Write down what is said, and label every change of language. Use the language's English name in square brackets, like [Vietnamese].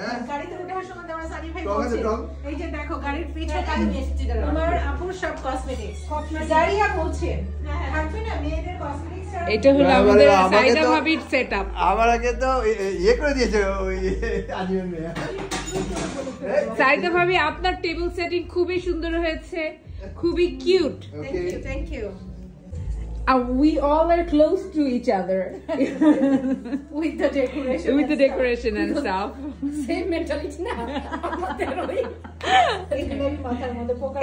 [Bangla] গাড়িতে ওঠার সময় আমার সানি ভাই বলছে এই যে দেখো গাড়ির পিছনে কাজ এসেছে আমার আপুর সব কসমেটিক্স জারিয়া বলছে থাকবে না মেয়েদের কসমেটিক্স। এটা হলো আমাদের সাইদা ভাবির সেটআপ। আমার আগে তো ইয়ে করে দিয়েছে ওই আজীবন মেয়ে। সাইদা ভাবি আপনার টেবিল সেটিং খুবই সুন্দর হয়েছে, খুবই cute. [English] Thank you We all are close to each other with the decoration and stuff. same mentality [Bangla] না আমাদের ওই এগুলোই মাথার মধ্যে পোকা।